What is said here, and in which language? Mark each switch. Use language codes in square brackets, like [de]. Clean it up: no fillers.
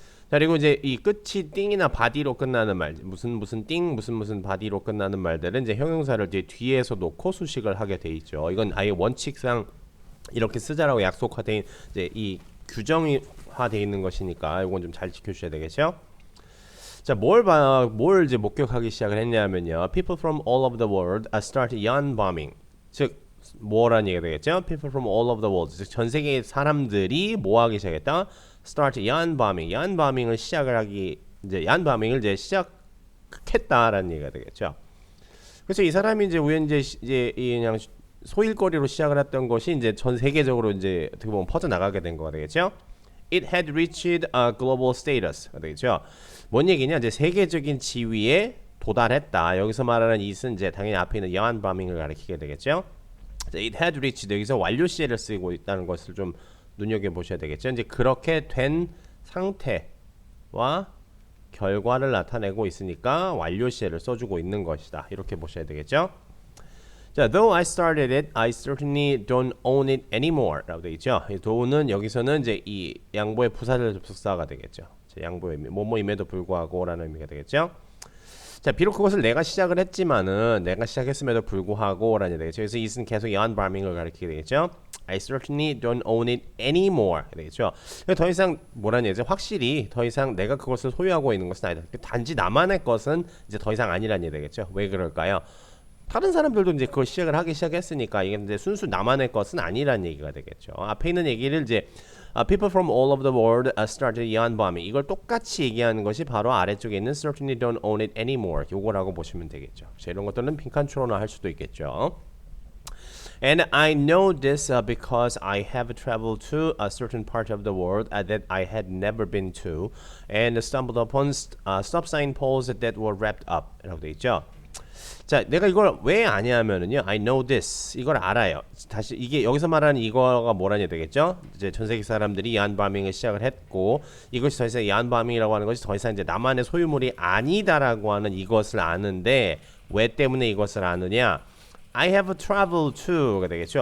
[ko] 자, 그리고 이제 이 끝이 띵이나 바디로 끝나는 말, 무슨 띵, 무슨 바디로 끝나는 말들은 이제 형용사를 이제 뒤에서 놓고 수식을 하게 돼 있죠. 이건 아예 원칙상 이렇게 쓰자라고 약속화된 이제 이 규정화돼 있는 것이니까 이건 좀 잘 지켜주셔야 되겠죠. 자, 뭘 이제 목격하기 시작을 했냐면요. [en] People from all over the world start yawn bombing. [ko] 즉 뭐라는 얘기가 되겠죠? [en] People from all over the world. [ko] 즉 전 세계의 사람들이 뭐 하기 시작했다? [en] Start yawn bombing. [ko] yawn bombing을 yawn bombing을 이제 시작했다라는 얘기가 되겠죠. 그래서 이 사람이 이제 우연히 이제 그냥 소일거리로 시작을 했던 것이 이제 전 세계적으로 이제 어떻게 보면 퍼져 나가게 된 거가 되겠죠. [en] It had reached a global status가 되겠죠. [ko] 뭔 얘기냐? 이제 세계적인 지위에 도달했다. 여기서 말하는 it은 이제 당연히 앞에 있는 yawn bombing을 가리키게 되겠죠. [en] It had reached [ko] 여기서 완료 시제를 쓰고 있다는 것을 좀 눈여겨 보셔야 되겠죠. 이제 그렇게 된 상태와 결과를 나타내고 있으니까 완료 시제를 써주고 있는 것이다. 이렇게 보셔야 되겠죠. [en] 자, though I started it, I certainly don't own it anymore. [ko] 라고 되어 있죠. 이 though는 여기서는 이제 이 양보의 부사절 접속사가 되겠죠. 양보의 의미, 뭐뭐임에도 불구하고라는 의미가 되겠죠. 자, 비록 그것을 내가 시작을 했지만은 내가 시작했음에도 불구하고라는 얘기가 되겠죠. 그래서 it은 계속 yawn bombing을 가리키게 되겠죠. [en] I certainly don't own it anymore 되겠죠. [ko] 더 이상 뭐라는 얘기죠? 확실히 더 이상 내가 그것을 소유하고 있는 것은 아니다. 단지 나만의 것은 이제 더 이상 아니라는 얘기 되겠죠. 왜 그럴까요? 다른 사람들도 이제 그걸 하기 시작했으니까 이게 이제 순수 나만의 것은 아니라는 얘기가 되겠죠. 앞에 있는 얘기를 이제 [en] people from all over the world started yawn bombing. [ko] 이걸 똑같이 얘기하는 것이 바로 아래쪽에 있는 [en] certainly don't own it anymore. [ko] 요거라고 보시면 되겠죠. 자, 이런 것들은 빈칸추론화 할 수도 있겠죠. [en] And I know this because I have traveled to a certain part of the world that I had never been to and stumbled upon stop sign poles that were wrapped up. [ko] 라고 되어 있죠. 자, 내가 이걸 왜 아냐면은요. [en] I know this. [ko] 이걸 알아요. 다시 이게 여기서 말하는 이거가 뭐라냐 되겠죠? 이제 전 세계 사람들이 야wn bombing을 시작을 했고 이것이 더 이상 yawn bombing이라고 하는 것이 더 이상 이제 나만의 소유물이 아니다라고 하는 이것을 아는데 왜 때문에 이것을 아느냐? [en] I have traveled to가 되겠죠.